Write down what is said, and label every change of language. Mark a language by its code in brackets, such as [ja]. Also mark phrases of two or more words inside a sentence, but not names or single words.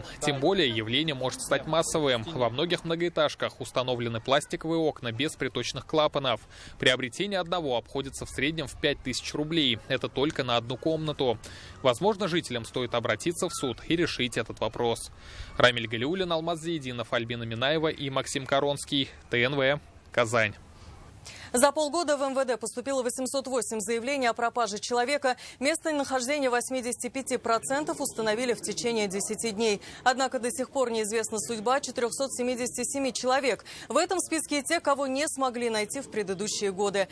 [ru] Тем более явление может стать массовым. Во многих многоэтажках установлены пластиковые окна без приточных клапанов. Приобретение одного обходится в среднем в 5000 рублей. Это только на одну комнату. Возможно, жителям стоит обратиться в суд и решить этот вопрос. Рамиль Галиуллин, Алмаз Зиединов, Альбина Минаева и Максим Коронский. ТНВ. Казань. За полгода в МВД поступило 808 заявлений о пропаже человека. Местонахождение 85% установили в течение 10 дней. Однако до сих пор неизвестна судьба 477 человек. В этом списке и те, кого не смогли найти в предыдущие годы.